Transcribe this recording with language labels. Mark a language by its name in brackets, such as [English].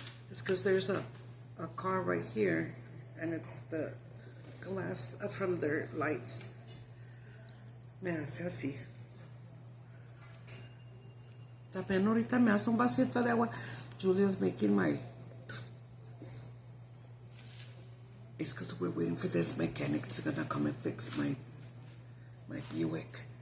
[English] It's because there's a car right here, and it's the glass from their lights. [Spanish] Me hace así. También ahorita me hace un vasito de agua. [English] Julia's making my... It's because we're waiting for this mechanic that's gonna come and fix my Buick.